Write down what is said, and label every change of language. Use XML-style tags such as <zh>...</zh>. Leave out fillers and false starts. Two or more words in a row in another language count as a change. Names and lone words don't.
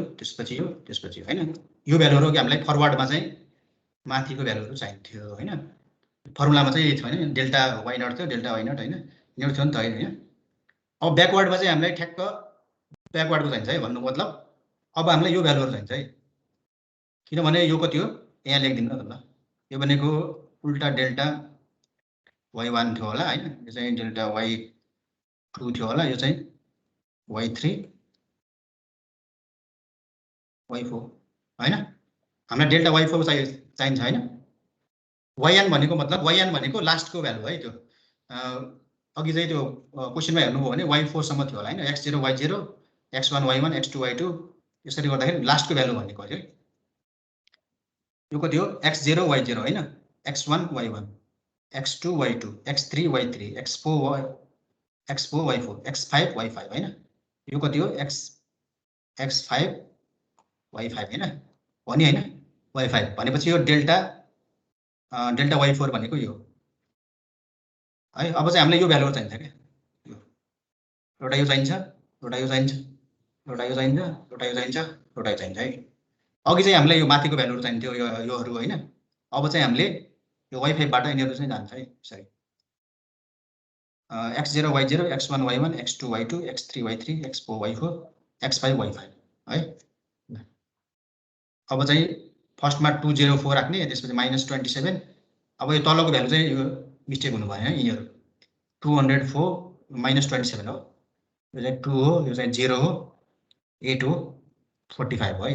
<ne>त्यसपछि यो त्यसपछि हैन यो भ्यालुहरु हामीलाई फरवर्डमा चाहिँ माथिको भ्यालुहरु चाहिन्थ्यो हैन फर्मुलामा चाहिँ थियो हैन डेल्टा y नट थियो डेल्टा y नट हैन यो थियो नि त हैन अब ब्याकवर्डमा चाहिँ हामीलाई ठ्याक्क ब्याकवर्डको चाहिन्छ है भन्नु मतलब अब हामीलाई यो भ्यालुहरु चाहिन्छ है किनभने यो कति हो यहाँ लेख्दिनु न त ल यो भनेको उल्टा डेल्टा y1 थियो होला हैन यो चाहिँ डेल्टा y2 थियो होला यो चाहिँ y3 y4 हैन हामीलाई डेल्टा y4 चाहिन्छ हैन yn भनेको मतलब yn भनेको लास्टको भ्यालु है त्यो अघि चाहिँ त्यो क्वेशनमा हेर्नुभयो भने y4 सम्म थियो होला हैन x0 y0 x1 y1 x2 y2 यसरी गर्दाखेरि लास्टको भ्यालु भनेको है यो कति हो x0 y0 हैन x1 y1 x2 y2 x3 y3 x4 y4 x5 y5 हैन यो कति हो x5 y5 हैन भनि हैन y5 भनेपछि यो डेल्टा y4 भनेको यो है अब चाहिँ हामीलाई यो भ्यालु चाहिन्छ के यो एउटा यो चाहिन्छ एउटा यो चाहिन्छ एउटा यो चाहिन्छ एउटा यो चाहिन्छ एउटा यो चाहिन्छ है अघि चाहिँ हामीलाई यो माथिको भ्यालुहरू चाहिन्थ्यो योहरू होइन। अब चाहिँ हामीले यो y5बाट यिनीहरू चाहिँ जान्छ है सरी x0 y0 x1 y1 x2 y2 x3 y3 x4 y4 x5 y5 है। अब चाहिँ फर्स्टमा 204 राख्ने, त्यसपछि -27। अब यो तलको भ्यालु चाहिँ यो मिस्टेक हुनु भयो है, यिनीहरू 204 -27 हो, यो चाहिँ 2 हो, यो चाहिँ 0 हो, 8 हो, 45 हो है।</ne>